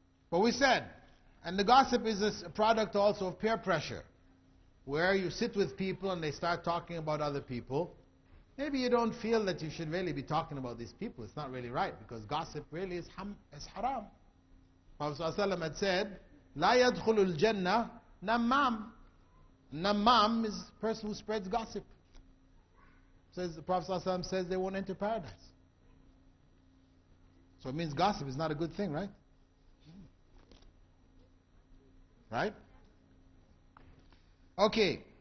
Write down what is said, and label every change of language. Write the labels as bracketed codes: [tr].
[en] But we said, and the gossip is a product also of peer pressure, where you sit with people and they start talking about other people. Maybe you don't feel that you should really be talking about these people. It's not really right, because gossip really is haram. Prophet ﷺ had said, [ar] لا يدخل الجنة نمام. [en] Namam is a person who spreads gossip. Says the Prophet ﷺ says they won't enter paradise. So it means gossip is not a good thing, right? Right? Okay.